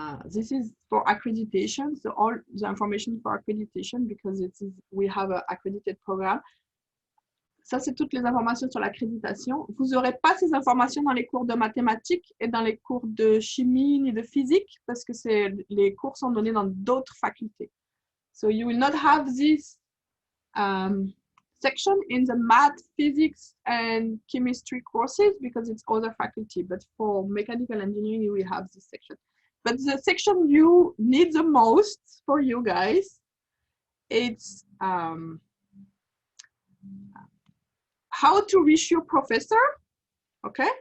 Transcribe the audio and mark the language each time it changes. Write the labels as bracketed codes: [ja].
[en] This is for accreditation, so all the information for accreditation because we have an accredited program. [fr] Ça, c'est toutes les informations sur l'accréditation. Vous n'aurez pas ces informations dans les cours de mathématiques et dans les cours de chimie ni de physique parce que les cours sont donnés dans d'autres facultés. [en] So you will not have this section in the math, physics, and chemistry courses because it's other faculty. But for mechanical engineering, you will have this section. But the section you need the most for you guys, it's how to reach your professor, okay?